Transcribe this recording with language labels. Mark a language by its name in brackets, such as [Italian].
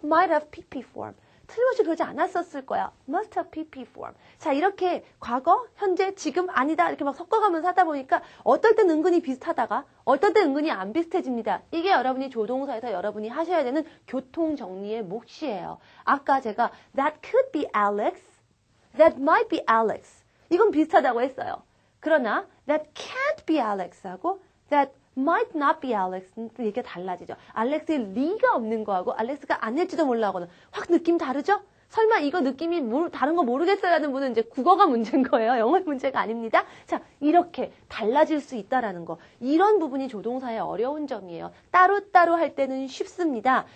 [English] might have pp form. [Korean] 틀림없이 그러지 않았었을 거야. [English] must have pp form. [Korean] 자, 이렇게 과거, 현재, 지금, 아니다 이렇게 막 섞어가면서 하다 보니까 어떨 땐 은근히 비슷하다가 어떨 땐 은근히 안 비슷해집니다. 이게 여러분이 조동사에서 여러분이 하셔야 되는 교통정리의 몫이에요. 아까 제가 [English] that could be Alex, that might be Alex. [Korean] 이건 비슷하다고 했어요. 그러나 [English] that can't be Alex하고 that might not be Alex는 [Korean] 이게 달라지죠. 알렉스의 리가 없는 거하고 알렉스가 아닐지도 몰라 하고는 확 느낌 다르죠? 설마 이거 느낌이 다른 거 모르겠어요 하는 분은 이제 국어가 문제인 거예요. 영어 문제가 아닙니다. 자, 이렇게 달라질 수 있다라는 거. 이런 부분이 조동사의 어려운 점이에요. 따로따로 할 때는 쉽습니다.